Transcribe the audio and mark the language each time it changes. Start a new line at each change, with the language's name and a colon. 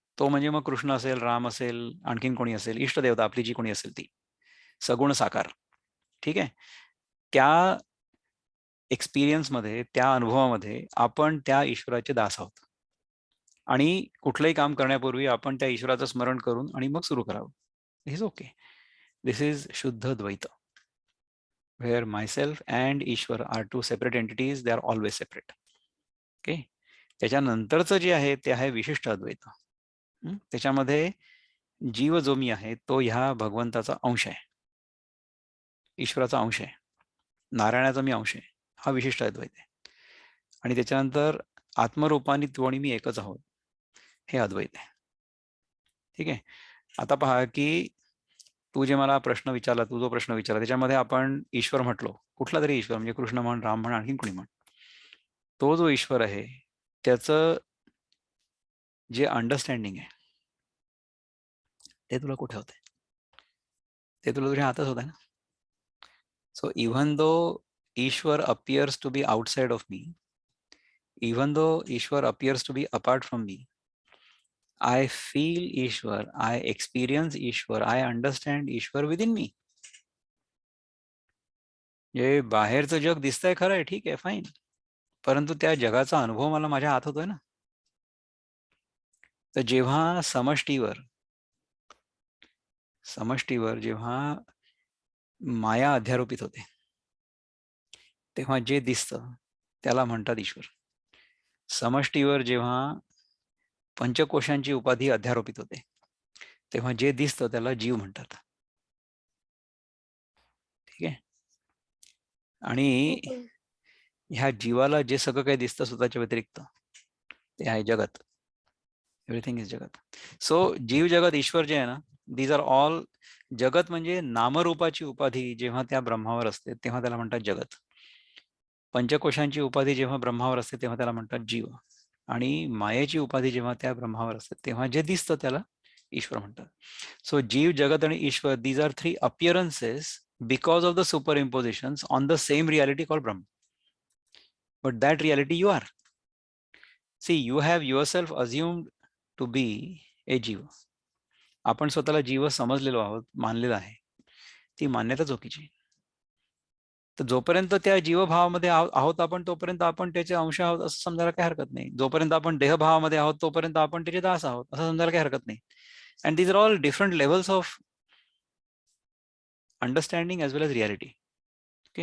Marathi: तो म्हणजे मग कृष्ण असेल, राम असेल, आणखीन कोणी असेल, इष्टदेवता आपली जी कोणी असेल ती, सगुण साकार. ठीक आहे. त्या एक्सपिरियन्समध्ये, त्या अनुभवामध्ये आपण त्या ईश्वराचे दास आहोत. आणि कुठलंही काम करण्यापूर्वी आपण त्या ईश्वराचं स्मरण करून आणि मग सुरू करावं.
English: Is okay. This is shuddha dvaita. where myself and Ishwar are two separate entities, they are always separate. Okay.
Marathi: त्याच्यानंतरचं जे आहे ते आहे विशिष्ट अद्वैत. त्याच्यामध्ये जीव जो मी आहे तो ह्या भगवंताचा अंश आहे, ईश्वराचा अंश आहे, नारायणाचा मी अंश आहे. हा विशिष्ट अद्वैत आहे. आणि त्याच्यानंतर आत्मरूपाने तू आणि मी एकच आहोत, हे अद्वैत आहे. ठीक आहे. आता पहा की तू जे मला प्रश्न विचारला, तू जो प्रश्न विचारला त्याच्यामध्ये आपण ईश्वर म्हटलो, कुठला तरी ईश्वर म्हणजे कृष्ण म्हण, राम म्हण, आणखीन कोणी म्हण, तो जो ईश्वर आहे त्याचं जे अंडरस्टँडिंग आहे ते तुला कुठे होते? ते तुला तुझ्या हातात होत आहे ना.
English: So even though Ishwar appears to be outside of me, even though Ishwar appears to be apart from me, I feel Ishwar, I experience Ishwar, I understand Ishwar within me.
Marathi: हे बाहेरचं जग दिसतंय खरं आहे, ठीक आहे, फाईन, परंतु त्या जगाचा अनुभव मला माझ्या हात होतोय ना. तर जेव्हा समष्टीवर जेव्हा माया अध्यारोपित होते, तेव्हा जे दिसतं त्याला म्हणतात ईश्वर. समष्टीवर जेव्हा पंचकोशांची उपाधी अध्यारोपित होते, तेव्हा जे दिसतं त्याला जीव म्हणतात. ठीक आहे. आणि ह्या जीवाला जे सगळं काही दिसतं स्वतःच्या व्यतिरिक्त ते आहे जगत.
English: Everything is jagat.
Marathi: सो जीव जगत ईश्वर जे आहे ना,
English: these are all
Marathi: जगत. म्हणजे नामरूपाची उपाधी जेव्हा त्या ब्रह्मावर असते तेव्हा त्याला म्हणतात जगत. पंचकोशांची उपाधी जेव्हा ब्रह्मावर असते तेव्हा त्याला म्हणतात जीव. आणि मायेची उपाधी जेव्हा त्या ब्रह्मावर असते तेव्हा जे दिसतं त्याला ईश्वर म्हणतात.
English: So जीव, जगत आणि ईश्वर, these are three appearances because of the superimpositions on the same reality called Brahma. But that reality you are. See, you have yourself assumed to be a jiva.
Marathi: आपण स्वतःला जीव समजलेलो आहोत, मानलेला आहे. ती मान्यता चुकीची. तर जोपर्यंत त्या जीवभावामध्ये आहोत आपण, तोपर्यंत आपण त्याचे अंश आहोत असं समजायला काही हरकत नाही. जोपर्यंत आपण देहभावामध्ये आहोत तोपर्यंत आपण त्याचे दास आहोत असं समजायला काही हरकत नाही.
English: And these are all different levels of understanding as well as reality. Okay.